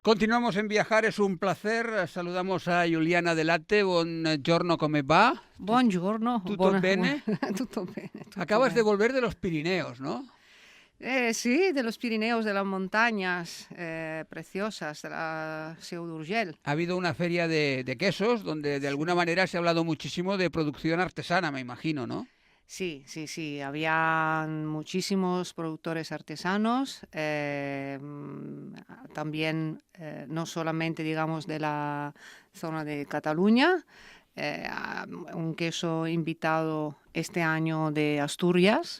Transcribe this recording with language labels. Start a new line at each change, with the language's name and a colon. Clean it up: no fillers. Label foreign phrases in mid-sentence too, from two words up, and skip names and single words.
Spanish: Continuamos en viajar, es un placer. Saludamos a Giuliana Delatte.
Italian: Buongiorno, come va? Buongiorno. Tutto bene? Tutto bene. Tutto
Spanish: Acabas de
Italian: bene.
Spanish: volver de los Pirineos, ¿no? Sí, de los Pirineos, de las montañas preciosas, de la Seu d'Urgell. Ha habido una feria de quesos donde de alguna manera se ha hablado muchísimo de producción artesana, me imagino, ¿no? Sí. Había muchísimos productores artesanos, también no solamente, digamos, de la zona de Cataluña, un queso invitado este año de Asturias.